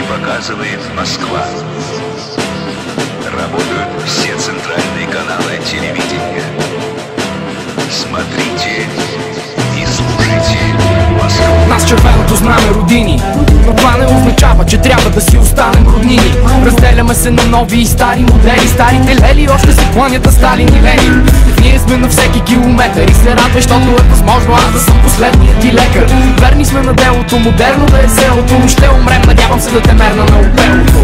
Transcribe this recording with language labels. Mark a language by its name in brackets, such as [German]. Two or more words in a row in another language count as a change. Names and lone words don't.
[Russian] показывает Москва. Работают все центральные каналы телевидения. Смотрите и слушайте Москву. [Bulgarian] Нас червеното знаме родини, но това не означава, че трябва да си останем роднини. Разделяме се на нови и стари модели. Старите лели още се кланят на Сталин и Ленин. Ние сме на всеки километър и се радвай, защото е възможно аз да съм последният ти лекар. Верни сме на делото, модерно да е селото, но ще умрем, надявам се да те мерна на опелото.